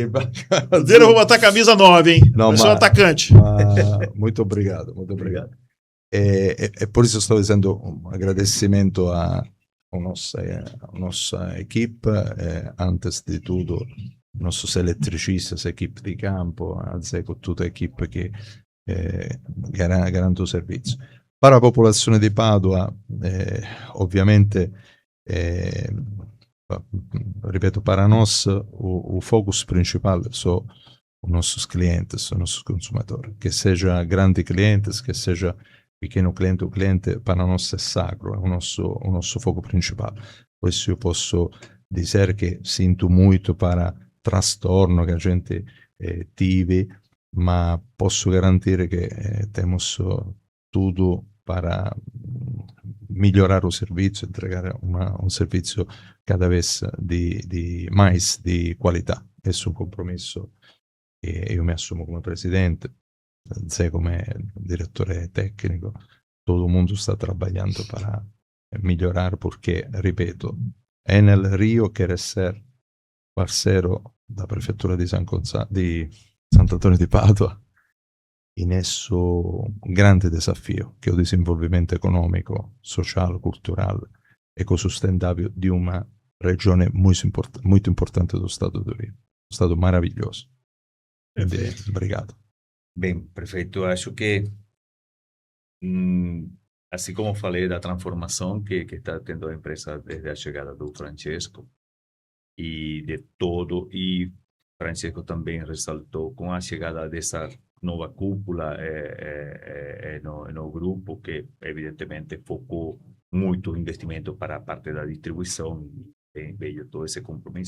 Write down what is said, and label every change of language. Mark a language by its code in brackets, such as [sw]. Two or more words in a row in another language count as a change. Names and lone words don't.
[pt] Dele eu vou botar camisa 9, hein? Não, mas é um atacante. Muito obrigado, muito obrigado. E por isso estou dizendo um agradecimento a nossa equipe, antes de tudo, nossos eletricistas, equipe [it] di campo, con tutta l'equipe che garante il servizio. Per la popolazione di Padua, ovviamente, ripeto, per noi il focus principale sono i nostri clienti, i nostri consumatori, che sia grandi clienti, che sia [pt] pequeno cliente, o cliente [it] per noi è sacro, è il nostro foco principale. [pt] Por isso eu posso dizer que sinto muito para trastorno que a gente tive, mas posso garantir que temos tudo para melhorar o serviço, entregar um serviço cada vez mais de qualità. Esse é um [it] compromesso che io mi assumo come presidente, Zé come direttore tecnico, [pt] todo mundo está trabalhando para melhorar, porque, ripeto, Enel Rio quer ser parceiro da Prefeitura [it] di Sant'Antonio di Padua in esso grande desafio, che è il desenvolvimento economico, sociale, culturale, ecosustentável di una regione [pt] muito importante do estado do Rio. Um estado maravilhoso. Obrigado. Bem, prefeito, acho que, assim como falei da transformação que está tendo a empresa desde a chegada do Francesco, e de todo, e Francesco também ressaltou com a chegada dessa nova cúpula no grupo, que evidentemente focou muito investimento para a parte da distribuição, e veio todo esse compromisso.